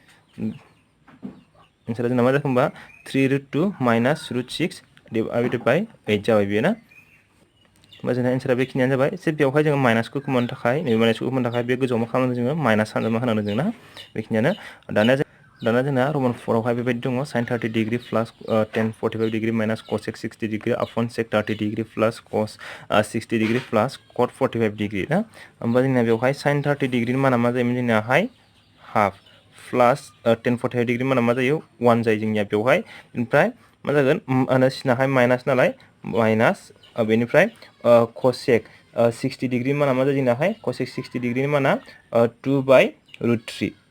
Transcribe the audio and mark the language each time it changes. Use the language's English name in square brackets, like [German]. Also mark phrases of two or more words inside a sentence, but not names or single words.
[Bodo] एन्सारा जोंना मा जाखो होमबा 3 √2 [English] minus √6 divided by 8 [Bodo] जाबाय बेयो ना होमबा जोंना एन्सारा बेखिनियानो जाबाय जे बेवहाय जोङो माइनासखौ मोननो थाखाय नैबे माइनासखौ मोननो थाखाय बे गोजौआव मा खालामनांगोन जोङो माइनास सानजाबना होनांगोन जों ना बेखिनियानो दाना जोंना रमान 4आवहाय बेबायदि दङ sin 30 [English] degree plus tan 45 degree minus cosec 60 degree upon sec 30 degree plus cos 60 degree plus cot 45 degree [Bodo] ना होमबा जोंना बेवहाय sin 30 डिग्रीनि माना मा जायोमोन जोंनाहाय [English] half plus tan 45 degree [Bodo] माना मा जायो 1 जायो जोंनिया बेवहाय बेनिफ्राय मा जागोन सिनाहाय माइनास नालाय माइनास बेनिफ्राय [English] cosec 60 degree [Bodo] माना मा जायो जोंनाहाय [English] cosec 60 degree [Bodo] माना 2/√3